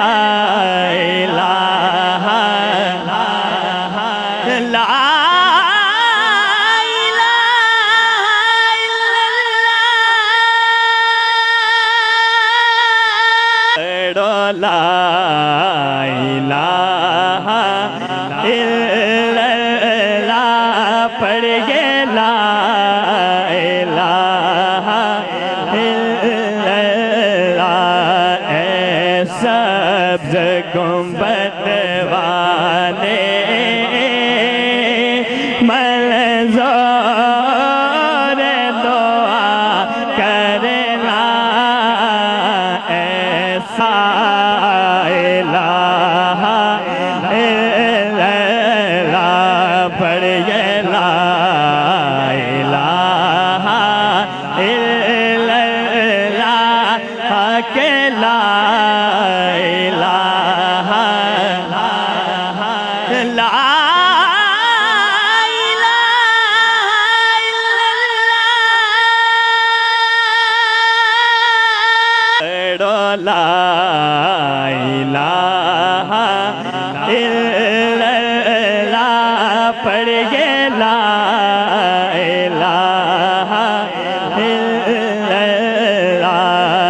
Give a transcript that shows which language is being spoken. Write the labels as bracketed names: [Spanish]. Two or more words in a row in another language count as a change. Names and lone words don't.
[Arabic] إله لا لا إله إلا الله पढ़िए, لا إله إلا الله. [Urdu] اے سبز گنبد والے منظور دعا کرنا، ایسا [Arabic] إله إلا الله [Urdu] पढ़िए, [Arabic] لا إله इल्लल्लाह के ला إله لا لا إله إلا الله पढ़िए, لا إله إلا الله.